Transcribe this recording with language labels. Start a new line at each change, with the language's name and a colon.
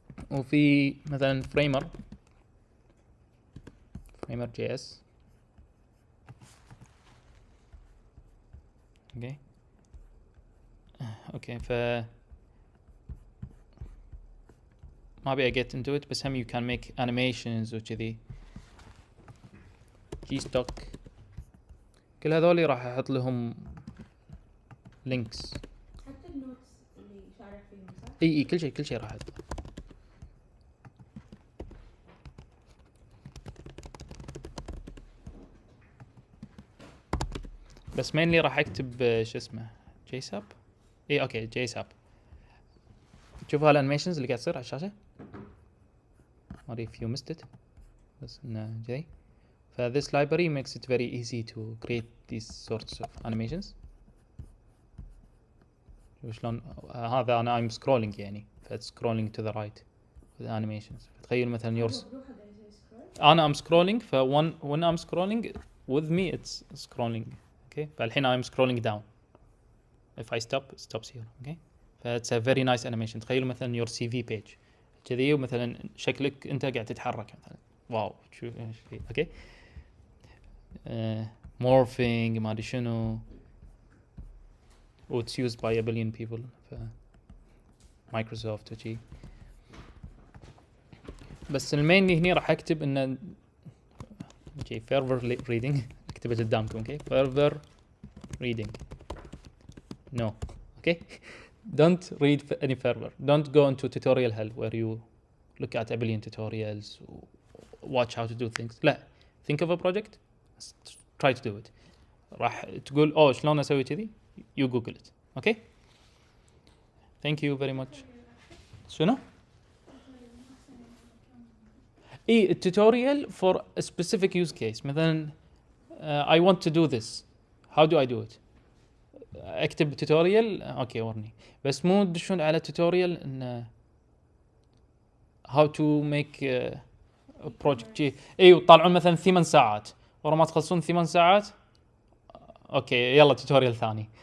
Arabic: وفي مثلا framer JS.
English: okay
Arabic: ف ما أبي
English: get into it,
Arabic: بس هم
English: you can make animations
Arabic: وكذي. keystock كل هذولي راح أحط لهم links. حتى النوتس اللي شارح فيهم صح؟ اي كل شيء راح أحط. بس mainly راح أكتب شو اسمه JSAP. اي اوكي JSAP. تشوفوا هالانيميشنز اللي قاعد تصير على الشاشة؟ ما أدري
English: if you missed it.
Arabic: بس إنه جاي.
English: This library makes it very easy to create these sorts of animations.
Arabic: شلون هذا أنا
English: I'm scrolling يعني, فit's scrolling to the right with the animations.
Arabic: تخيل مثلا yours. أنا
English: I'm scrolling, ف when I'm scrolling with me it's scrolling. Okay,
Arabic: فالحين
English: I'm scrolling down. If I stop, it stops here. Okay, it's a very nice animation.
Arabic: تخيلوا مثلا
English: your CV page
Arabic: كذي, ومثلا شكلك أنت قاعد تتحرك مثلا. واو شو okay. Morphing ما أدري شنو.
English: It's used by a billion people for Microsoft
Arabic: وشي. بس المين هنا راح أكتب إنه okay
English: further reading.
Arabic: اكتبه قدامكم.
English: Okay, further reading. No. Okay, don't read any further. Don't go into tutorial hell where you look at a billion tutorials, watch how to do things.
Arabic: لا,
English: think of a project, try to do it.
Arabic: راح تقول شلون أسوي كذي,
English: you Google it. Okay, thank you very much.
Arabic: شنو؟ إيه
English: tutorial for a specific use case.
Arabic: مثلا
English: I want to do this. How do I do it?
Arabic: اكتب tutorial. اوكي ورني, بس مو تدشون على tutorial ان
English: how to make a project.
Arabic: اي وطالعون مثلا 8 ساعات, ورا ما تخلصون 8 ساعات اوكي يلا tutorial ثاني.